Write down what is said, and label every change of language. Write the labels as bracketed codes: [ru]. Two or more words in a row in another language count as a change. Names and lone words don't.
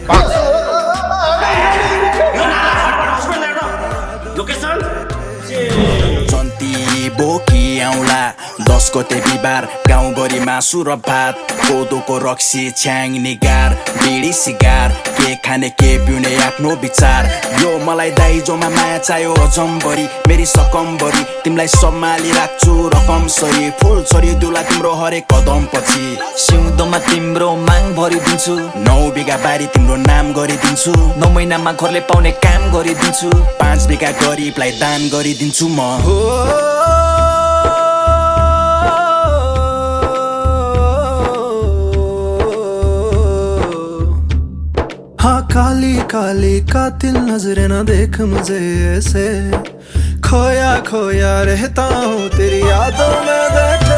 [ne] जन्ती बोकी आउला 10 गते बिहिबार गाउँभरि मासु र भात कोदोको रक्सी छ्याङ निगार बिडी सिगार के खाने के पिउने आफ्नो विचार यो मलाई दाइजोमा माया चाहियो जम्बरी मेरी सकम्बरी तिमीलाई सम्हाली राख्छु रकम सरी फुल छरी दुला तिम्रो हरेक कदम पछि सिउँदोमा तिम्रो माग भरिदिन्छु 9 बिघा बारी तिम्रो नाम गरिदिन्छु 9 महिनामा घरले पाउने काम गरिदिन्छु 5 बिघा गरिबलाई दान गरिदिन्छु म [hi] हाँ काली काली कातिल नजर न देख मुझे ऐसे खोया खोया रहता हूँ तेरी यादों में बैठे